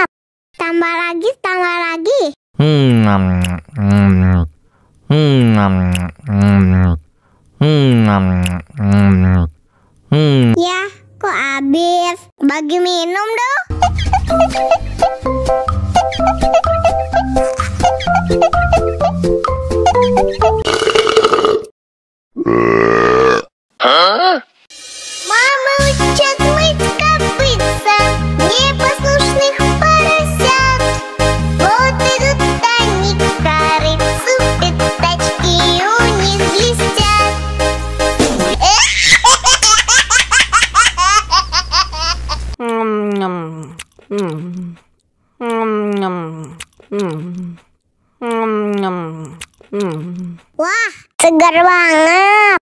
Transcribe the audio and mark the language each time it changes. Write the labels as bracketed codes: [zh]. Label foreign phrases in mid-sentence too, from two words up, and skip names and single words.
[id] Tambah lagi, tambah lagi. Ya, kok habis? Bagi minum dong. [ru] Мама учат мыть копытца непослушных поросят. Вот идут они к корыцу, пятачки у них блестят. [id] Wah, segar banget.